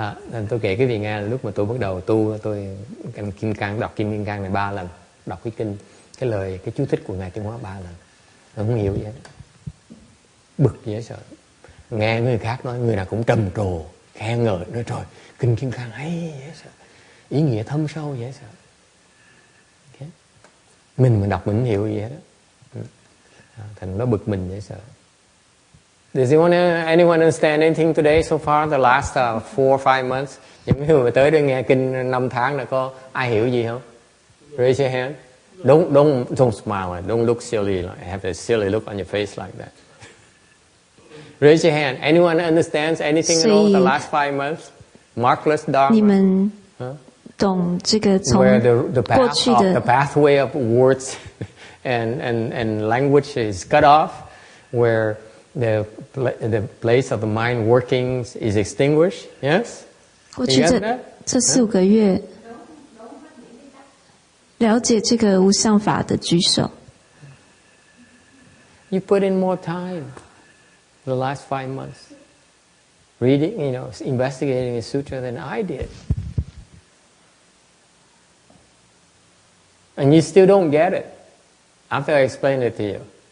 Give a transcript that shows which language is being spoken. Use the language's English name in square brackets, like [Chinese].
[Vietnamese] Nên tôi kể cái vị nghe là lúc mà tôi bắt đầu tu, tôi đọc Kim Kim Cang này 3 lần, đọc cái kinh, cái lời, cái chú thích của Ngài Tiến Hóa 3 lần. Tôi không hiểu gì hết. Bực dễ sợ. Nghe người khác nói, người nào cũng trầm trồ, khen ngợi, nói trời, kinh Kim Cang hay dễ sợ, ý nghĩa thâm sâu dễ sợ. Okay. Mình mà đọc mình không hiểu gì hết. Thành nó bực mình dễ sợ. [English] Does anyone understand anything today so far? The last 4 or 5 months? [Vietnamese] Những người tới đây nghe kinh 5 tháng là có ai hiểu gì không? [English] Raise your hand. Don't smile. Don't look silly. Like, have a silly look on your face like that. Raise your hand. Anyone understands anything at all the last 5 months? Markless Dharma. [Chinese] 你们懂这个从 [English] Where the [Chinese] 过去的 [English] pathway of words and language is cut off, where the place of the mind workings is extinguished. Yes? [Chinese] 过去这4、5个月了解这个无相法的举手。 [English] You put in more time the last 5 months reading, investigating the sutra than I did. And you still don't get it after I explained it to you.